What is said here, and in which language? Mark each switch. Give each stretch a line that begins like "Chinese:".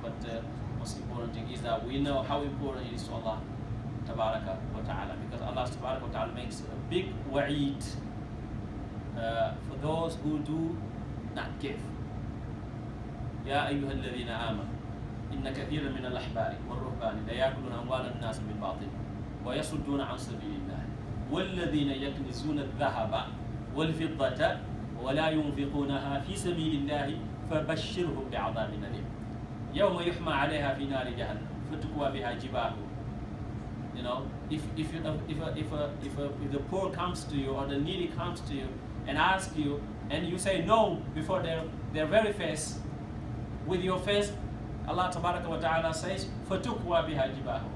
English: But most important thing is that we know how important it is to Allah, tabaraka wa ta'ala, because Allah, tabaraka wa ta'ala, makes a big wa'id for those who do not give.
Arabic: يا أيها الذين آمنوا إن كثيرا من الأحبار والرهبان لا يأكلون أموال الناس بالباطل ويصدون عن سبيل الله والذين يكنزون الذهب والفضة ولا ينفقونها في سبيل الله فبشرهم بعذاب أليم يوم يحمى عليها في نار جهنم فتكوى بها جباههم.
English: You know, if the poor comes to you or the needy comes to you and asks you and you say no before their very face, with your face, Allah tabaraka wa ta'ala says
Arabic: fatukwa biha jibahu.